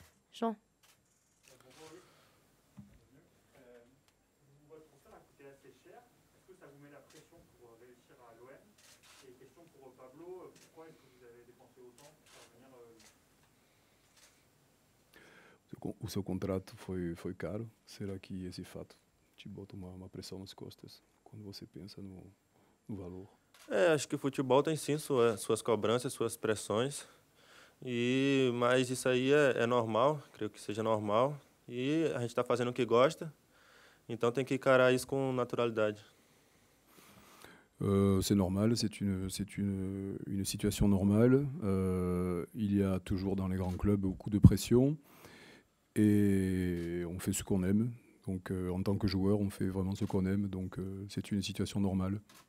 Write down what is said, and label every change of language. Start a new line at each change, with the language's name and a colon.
French: Jean? Votre transfert a coûté assez cher. Est-ce que ça vous met la pression pour réussir à l'OM? Et question pour Pablo, pourquoi est-ce que vous avez dépensé autant pour faire venir
Portuguese: O seu contrato foi caro. Será que esse fato te bota uma pressão nas costas quando você pensa no valor? Acho que o futebol tem sim suas cobranças, suas pressões. Mas isso aí é normal, creio que seja normal. E a gente está fazendo o que gosta, então tem que encarar isso com naturalidade.
French: C'est normal, c'est une situation normale. Il y a toujours dans les grands clubs beaucoup de pression et on fait ce qu'on aime. Donc en tant que joueur, on fait vraiment ce qu'on aime. Donc c'est une situation normale.